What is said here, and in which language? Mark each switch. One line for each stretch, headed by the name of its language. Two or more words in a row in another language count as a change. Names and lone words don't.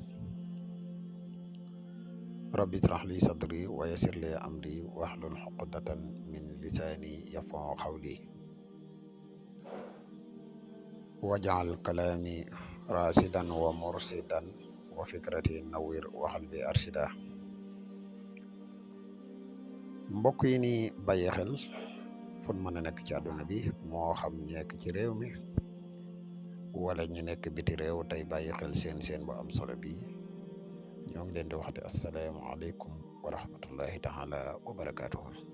Arabic: ربي اشرح لي صدري ويسر لي أمري واحلل عقدة من لساني يفقهوا قولي. واجعل كلامي راشدا ومرشدا وفكرتي نوير وقلبي أرشدا.
Wolof: mbokk yi ni bàyyi xel fun mën a nekk ci àdduna bi moo xam ñi nekk ci réew mi wala ñu nekk biti réew tey bàyyi xel seen bu am solo bi ñoo ngi leen di waxte
Arabic: السلام عليكم ورحمة الله تعالى وبركاته.